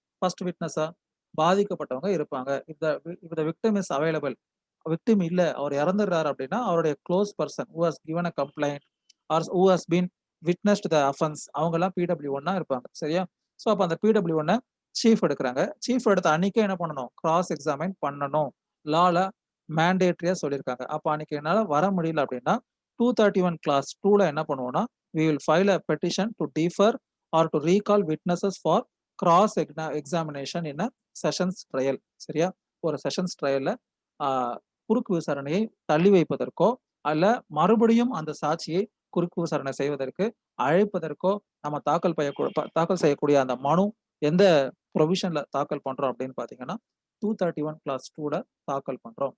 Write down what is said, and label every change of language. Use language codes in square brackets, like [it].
[ta] First விட்னஸா பாதிக்கப்பட்டவங்க இருப்பாங்க. [en] If the victim is available. [ta] Victim இல்ல அவர் இறந்துடுறாரு அப்படின்னா அவருடைய close person [en] who has given a complaint or who has been witnessed the offence [ta] அவங்க எல்லாம் PW1 இருப்பாங்க. சரியா? ஸோ அப்ப அந்த PW1 சீஃப் எடுக்கிறாங்க. சீஃப் எடுத்த அன்னைக்கே என்ன பண்ணணும்? கிராஸ் எக்ஸாமைன் பண்ணணும். லால மேண்டேட்டரியா சொல்லியிருக்காங்க. அப்ப அன்னைக்கு என்னால வர முடியல அப்படின்னா 231 கிளாஸ் 2ல என்ன பண்ணுவோம்னா [en] we will file a petition to defer or to recall witnesses for cross examination in a sessions trial. [ta] சரியா? ஒரு செஷன்ஸ் ட்ரையல்ல குறுக்கு விசாரணையை தள்ளி வைப்பதற்கோ அல்ல மறுபடியும் அந்த சாட்சியை குறுக்கு விசாரணை செய்வதற்கு அழைப்பதற்கோ நம்ம தாக்கல் செய்யக்கூடிய அந்த மனு எந்த ப்ரொவிஷன்ல தாக்கல் பண்றோம் அப்படின்னு பாத்தீங்கன்னா 231 கிளாஸ் 2ல தாக்கல் பண்றோம்.